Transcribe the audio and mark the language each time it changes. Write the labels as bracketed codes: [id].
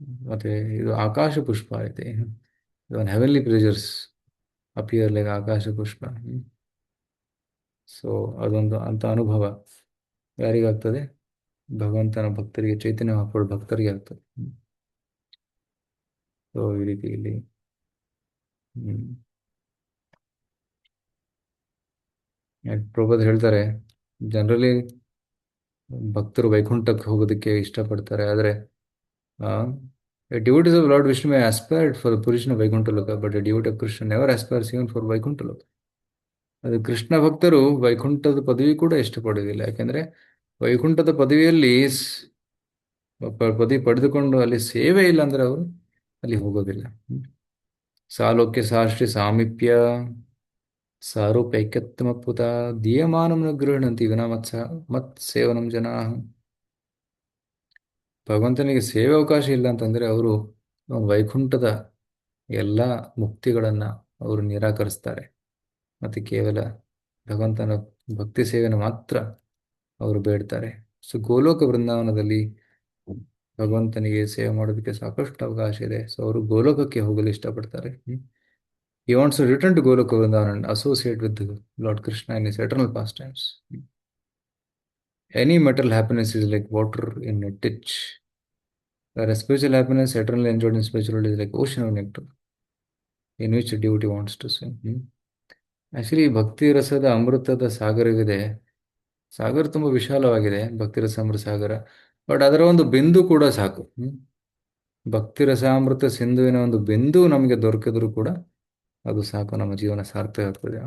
[kn] ಮತ್ತೆ ಇದು ಆಕಾಶ ಪುಷ್ಪ ಐತೆ, [en] even heavenly pleasures appear like [kn] ಆಕಾಶ ಪುಷ್ಪ. ಸೊ ಅದೊಂದು ಅಂತ ಅನುಭವ ಯಾರಿಗಾಗ್ತದೆ? ಭಗವಂತನ ಭಕ್ತರಿಗೆ, ಚೈತನ್ಯ ಮಹಾಪ್ರಭು ಭಕ್ತರಿಗೆ ಆಗ್ತದೆ. ಸೊ ಈ ರೀತಿ ಇಲ್ಲಿ ಪ್ರಭುಪಾದ ಹೇಳ್ತಾರೆ, ಜನರಲಿ ಭಕ್ತರು ವೈಕುಂಠಕ್ಕೆ ಹೋಗೋದಕ್ಕೆ ಇಷ್ಟಪಡ್ತಾರೆ, ಆದರೆ [en] devotees of Lord Vishnu may aspire for the position of Vaikuntha Loka, but a devotee of Krishna never aspires even for Vaikuntha Loka. [kn] ಅದು ಕೃಷ್ಣ ಭಕ್ತರು ವೈಕುಂಠದ ಪದವಿ ಕೂಡ ಇಷ್ಟಪಡೋದಿಲ್ಲ. ಯಾಕೆಂದ್ರೆ ವೈಕುಂಠದ ಪದವಿಯಲ್ಲಿ ಪದವಿ ಪಡೆದುಕೊಂಡು ಅಲ್ಲಿ ಸೇವೆ ಇಲ್ಲ ಅಂದ್ರೆ ಅವರು ಅಲ್ಲಿ ಹೋಗೋದಿಲ್ಲ. [sa] ಸಾಲೋಕ್ಯ ಸಾಷ್ಟಿ ಸಾಮೀಪ್ಯ ಸಾರೂಪೈಕ್ಯತ್ಮಪುತ ದೀಯಮಾನಂ ನ ಗೃಹಣಂತಿ ವಿನಾ ಮತ್ ಸೇವನಂ ಜನ. [kn] ಭಗವಂತನಿಗೆ ಸೇವೆ ಅವಕಾಶ ಇಲ್ಲ ಅಂತಂದ್ರೆ ಅವರು ವೈಕುಂಠದ ಎಲ್ಲ ಮುಕ್ತಿಗಳನ್ನು ಅವರು ನಿರಾಕರಿಸ್ತಾರೆ. ಮತ್ತು ಕೇವಲ ಭಗವಂತನ ಭಕ್ತಿ ಸೇವೆಯನ್ನು ಮಾತ್ರ ಅವರು ಬೇಡ್ತಾರೆ. ಸೊ ಗೋಲೋಕ ವೃಂದಾವನದಲ್ಲಿ ಭಗವಂತನಿಗೆ ಸೇವೆ ಮಾಡೋದಕ್ಕೆ ಸಾಕಷ್ಟು ಅವಕಾಶ ಇದೆ. ಸೊ ಅವರು ಗೋಲೋಕಕ್ಕೆ ಹೋಗಲು ಇಷ್ಟಪಡ್ತಾರೆ. [en] He wants to return to Goloka Vrindavan and associate with Lord Krishna in his eternal pastimes. Any material happiness is like water in a ditch. Whereas spiritual happiness, eternally enjoyed in spirituality, is like ocean of nectar in which a devotee wants to swim. [kn] Actually, ಭಕ್ತಿ ರಸದ ಅಮೃತದ ಸಾಗರವಿದೆ. ಸಾಗರ ತುಂಬ ವಿಶಾಲವಾಗಿದೆ, ಭಕ್ತಿ ರಸ ಅಮೃತ ಸಾಗರ. But ಅದರ ಒಂದು ಬಿಂದು ಕೂಡ ಸಾಕು. ಭಕ್ತಿ ರಸಾಮೃತ ಸಿಂಧುವಿನ ಒಂದು ಬಿಂದು ನಮಗೆ ದೊರಕಿದ್ರು ಕೂಡ ಅದು ಸಾಕು, ನಮ್ಮ ಜೀವನ ಸಾರ್ಥಕ ಆಗ್ತದೆ.